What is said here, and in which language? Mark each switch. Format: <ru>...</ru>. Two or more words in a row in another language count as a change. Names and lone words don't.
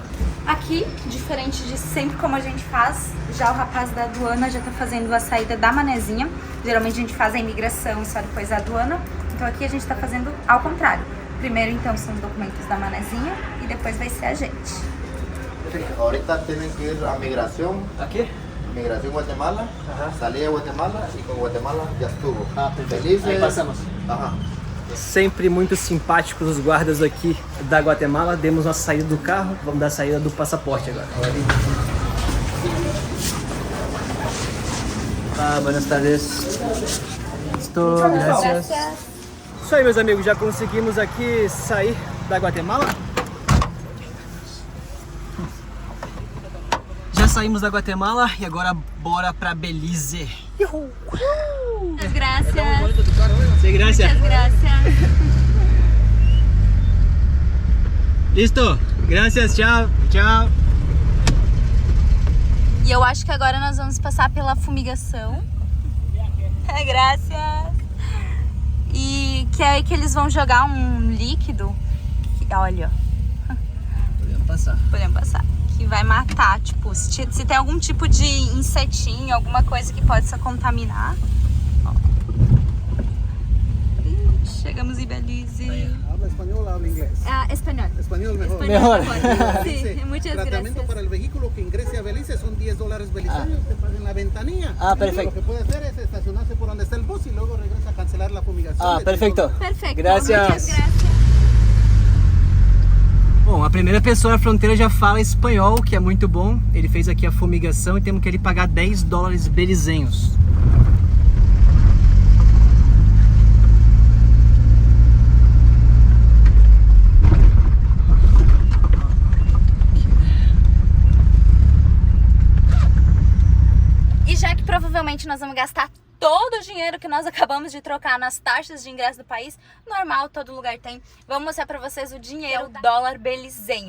<pt>Aqui, diferente de sempre como a gente faz, já o rapaz da aduana já tá fazendo a saída da manezinha. Geralmente a gente faz a imigração e só depois a aduana. Então aqui a gente tá fazendo ao contrário. Primeiro então são os documentos da manezinha e depois vai ser a gente.</pt> <es>Ahorita tienen que ir a migración.</es> <pt>Aqui?</pt> <es>Migración Guatemala, Ajá. salí de Guatemala y con Guatemala ya estuvo.</es> <pt>Ah, perfeito. Belize, Aí passamos. Ajá. Sempre muito simpáticos os guardas aqui da Guatemala. Demos nossa saída do carro, vamos dar a saída do passaporte agora.</pt> <es>Ah, buenas tardes.</es> <pt>Estou, gracias. Isso aí, meus amigos, já conseguimos aqui sair da Guatemala. Já saímos da Guatemala e agora bora pra Belize.</pt> <es>Muchas gracias.</es> <pt>Sim, gracias.</pt> <es>Muchas gracias. Listo, gracias,</es> <pt>tchau, tchau. E eu acho que agora nós vamos passar pela fumigação. Graças. E que é aí que eles vão jogar um líquido. Olha, Podemos passar. podemos passar. Que vai matar, tipo, se tem algum tipo de insetinho, alguma coisa que possa contaminar. Ó. Ixi, Chegamos em Belize.</pt> <es>¿Habla español o habla inglés?</es> <pt>Espanhol.</pt> <es>Español mejor. Mejor. Sí, muchas Tratamiento gracias. para el vehículo que ingrese a Belice son $10 beliceños, te pagan la ventanilla. Perfecto. Lo que puede hacer es estacionarse por donde está el bus y luego regresa a cancelar la fumigación.</es> <pt>Perfeito. Perfeito.</pt> <es>Gracias. Muchas gracias.</es> <pt>Bom, a primeira pessoa na fronteira já fala espanhol, que é muito bom. Ele fez aqui a fumigação e temos que ele pagar $10 belizenhos. E já que provavelmente nós vamos gastar todo o dinheiro que nós acabamos de trocar nas taxas de ingresso do país, normal, todo lugar tem, vamos mostrar pra vocês o dinheiro, o dólar belizenho.</pt>